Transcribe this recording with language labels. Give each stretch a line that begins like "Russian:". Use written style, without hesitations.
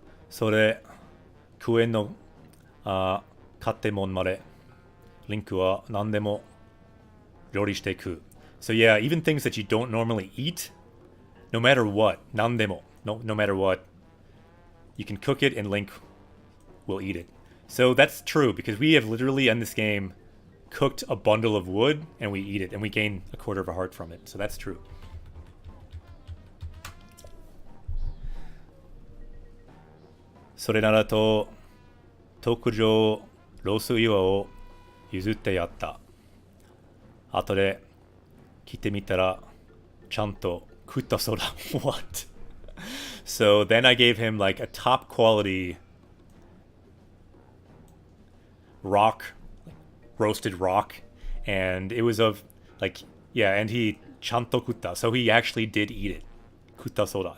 Japanese: So クエンの買ってもんまでリンクは何でも料理していく.
English: So yeah, even things that you don't normally eat, no matter what, 何でも, no matter what, you can cook it and Link will eat it. So that's true, because we have literally in this game cooked a bundle of wood and we eat it, and we gain a quarter of a heart from it. So that's true.
Japanese: それならと特上ロース岩を譲ってやった。後で来てみたらちゃんと食ったそうだ。
English: What? So then I gave him like a top quality rock, roasted rock, and it was of like, yeah, and he
Japanese: ちゃんと食った.
English: So he actually did eat it.
Japanese: 食ったそうだ.